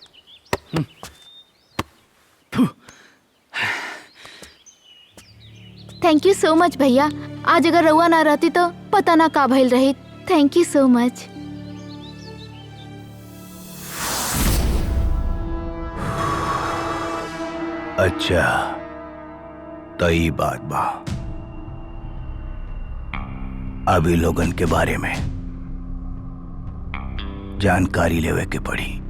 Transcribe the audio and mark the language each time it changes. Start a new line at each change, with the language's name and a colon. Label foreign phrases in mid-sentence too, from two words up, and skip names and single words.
English: thank you so much
Bhojpuri: भैया, आज अगर रउआ ना रहती तो पता ना का भइल रही।
English: thank you so much.
Bhojpuri: अच्छा तो ये बात बा, अभी लोगन के बारे में जानकारी लेवे के पड़ी।